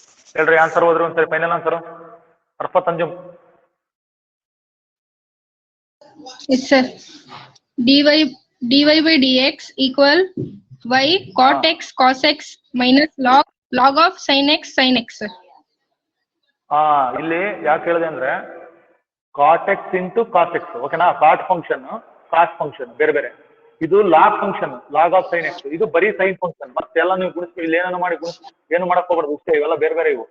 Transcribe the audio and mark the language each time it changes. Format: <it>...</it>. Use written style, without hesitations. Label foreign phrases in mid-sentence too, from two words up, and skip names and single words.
<kn>ಹೇಳ್ರಿ ಆನ್ಸರ್ ಹೋದ್ರೆ ಒಂದ್ಸರಿ</kn> <en>final answer</en> <kn>ಅರ್ಫತ್ ಅಂಜುಮ್.</kn> <en>Yes, sir. dy by dx equal y cot x cos x minus log of sin x sin x, sir.</en> <kn>ಇಲ್ಲಿ ಯಾಕೆ ಹೇಳಿದೆ ಅಂದ್ರೆ</kn> <en>cot x into cos x, ಓಕೆನಾ? cot function cos function</en> <kn>ಬೇರೆ ಬೇರೆ, ಇದು</kn> <en>log function log of sine x,</en> <kn>ಇದು ಬರೀ</kn> <en>sine function.</en> <kn>ಮತ್ತೆಲ್ಲ ನೀವು ಗುಣಿಸ್ತೀವಿ, ಇಲ್ಲಿ ಏನೋ ಮಾಡಿ ಏನು ಮಾಡಕ್ ಹೋಗ್ಬಾರ್ದು ಇಷ್ಟೇ, ಇವೆಲ್ಲ ಬೇರೆ ಬೇರೆ ಇವು.</kn>